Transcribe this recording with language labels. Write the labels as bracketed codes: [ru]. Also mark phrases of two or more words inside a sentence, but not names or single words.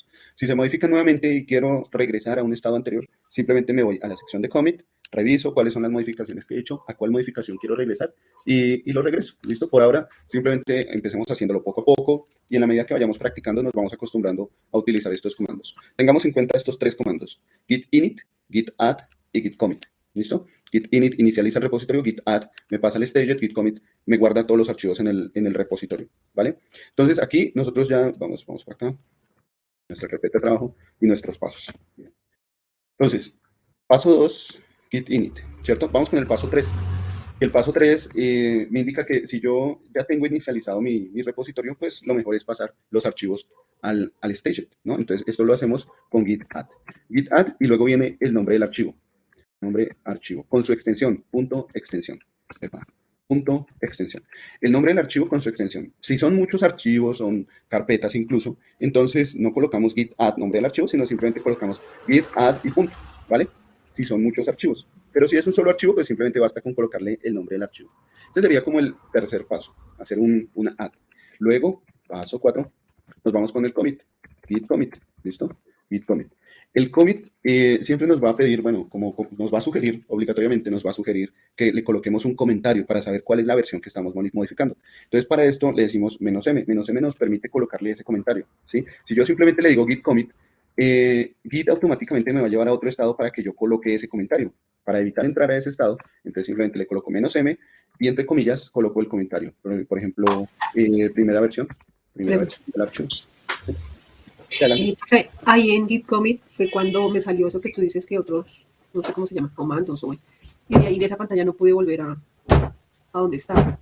[es] Si se modifican nuevamente y quiero regresar a un estado anterior, simplemente me voy a la sección de commit, reviso cuáles son las modificaciones que he hecho, a cuál modificación quiero regresar y lo regreso. ¿Listo? Por ahora, simplemente empecemos haciéndolo poco a poco y en la medida que vayamos practicando nos vamos acostumbrando a utilizar estos comandos. Tengamos en cuenta estos 3 comandos: git init, git add y git commit. ¿Listo? Git init inicializa el repositorio, git add me pasa al staged, git commit me guarda todos los archivos en el repositorio, ¿vale? Entonces aquí nosotros ya vamos por acá, nuestra carpeta de trabajo y nuestros pasos. Entonces, paso 2, git init, ¿cierto? Vamos con el paso 3. El paso 3 me indica que si yo ya tengo inicializado mi repositorio, pues lo mejor es pasar los archivos al staged, ¿no? Entonces, esto lo hacemos con git add. Git add y luego viene el nombre del archivo. Nombre archivo, con su extensión, punto extensión. Punto extensión. El nombre del archivo con su extensión. Si son muchos archivos, son carpetas incluso, entonces no colocamos git add nombre del archivo, sino simplemente colocamos git add y punto, ¿vale? Si son muchos archivos. Pero si es un solo archivo, pues simplemente basta con colocarle el nombre del archivo. Este sería como el tercer paso, hacer una add. Luego, paso 4, nos vamos con el commit. Git commit, ¿listo? Git commit. El commit siempre nos va a pedir, bueno, como nos va a sugerir, obligatoriamente nos va a sugerir que le coloquemos un comentario para saber cuál es la versión que estamos modificando. Entonces, para esto le decimos "-m". "-m" nos permite colocarle ese comentario, ¿sí? Si yo simplemente le digo git commit, Git automáticamente me va a llevar a otro estado para que yo coloque ese comentario. Para evitar entrar a ese estado, entonces simplemente le coloco "-m" y entre comillas coloco el comentario. Por ejemplo, primera versión del archivo. Ahí en git commit fue cuando me salió eso que tú dices que otros, no sé cómo se llama, comandos, y ahí de esa pantalla no pude volver a donde estaba.